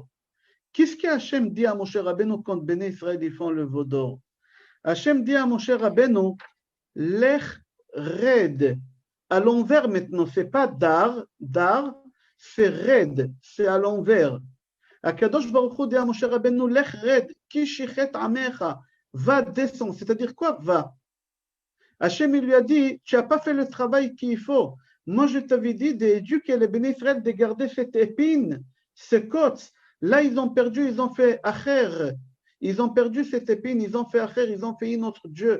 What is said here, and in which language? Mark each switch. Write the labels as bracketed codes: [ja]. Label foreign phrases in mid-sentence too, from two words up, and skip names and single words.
[fr] Qu'est-ce que Hachem dit à Moshe Rabbeinu quand Bnei Israël ils font le veau d'or? Hachem dit à Moshe Rabbeinu, [he] לך רד. [fr] À l'envers maintenant, c'est pas dar, c'est red, c'est à l'envers. [he] הקדוש ברוך הוא [fr] dit à Moshe Rabbeinu, [he] לך רד, כי שחת עמך, [fr] va descendre. C'est-à-dire quoi va? Hachem il lui a dit, tu n'as pas fait le travail qu'il faut. Moi je t'avais dit d'éduquer les béné Israël de garder cette épine, ce côte. Là ils ont perdu, ils ont fait acher. Ils ont perdu cette épine, ils ont fait acher, ils ont fait un autre Dieu.